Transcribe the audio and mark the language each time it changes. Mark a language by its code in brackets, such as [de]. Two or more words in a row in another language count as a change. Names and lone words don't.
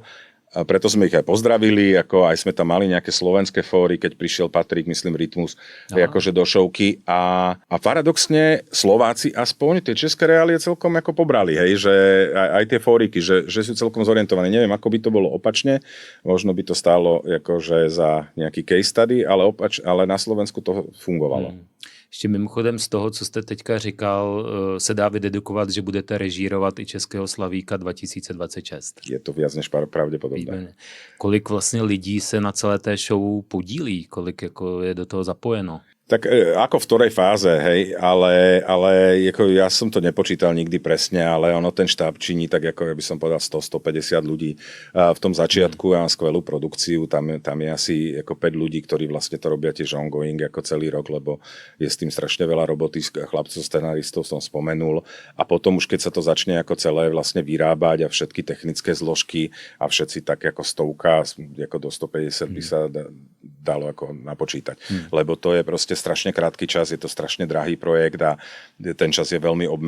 [sk] A preto sme ich aj pozdravili, ako aj sme tam mali nejaké slovenské fóry, keď prišiel Patrik, myslím Rytmus, akože do šovky. A paradoxne Slováci aspoň tie české reálie celkom ako pobrali, hej, že aj tie fóriky, že sú celkom zorientovaní. Neviem, ako by to bolo opačne, možno by to stálo akože za nejaký [en] case study, [sk] ale na Slovensku to fungovalo. [cs] Ještě mimochodem z toho, co jste teďka říkal, se dá vydedukovat, že budete režírovat i Českého Slavíka 2026. [sk] Je to viac než pravděpodobné. [cs] Výborně. Kolik vlastně lidí se na celé té show podílí? Kolik jako je do toho zapojeno? [sk] Tak ako v ktorej fáze, hej, ale ako ja som to nepočítal nikdy presne, ale ono ten štáb činí tak ako ja by som povedal 100-150 ľudí. V tom začiatku ja mám skvelú produkciu, tam je asi ako 5 ľudí, ktorí vlastne to robia tiež ongoing ako celý rok, lebo je s tým strašne veľa roboty, chlapcov, scenaristov som spomenul a potom už keď sa to začne ako celé vlastne vyrábať a všetky technické zložky a všetci tak ako 100, ako do 150 by sa dalo ako napočítať, lebo to je proste strašne krátky čas, je to strašne drahý projekt a ten čas je veľmi obmedzený.